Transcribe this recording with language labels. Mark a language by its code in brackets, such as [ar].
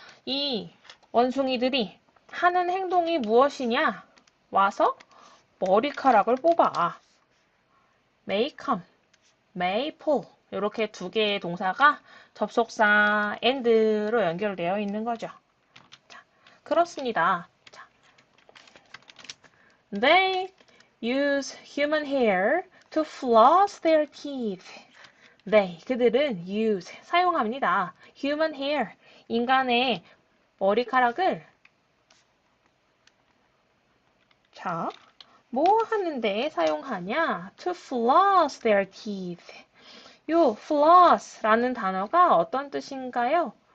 [ko] 이 원숭이들이 하는 행동이 무엇이냐? 와서 머리카락을 뽑아. [en] may come, may pull. [ko] 이렇게 두 개의 동사가 접속사 and로 연결되어 있는 거죠. 자, 그렇습니다. [en] 자, they use human hair to floss their teeth. [ko] 네, 그들은 use, 사용합니다. human hair, 인간의 머리카락을 자, 뭐 하는데 사용하냐? [en] To floss their teeth. [ko] 요 floss라는 단어가 어떤 뜻인가요?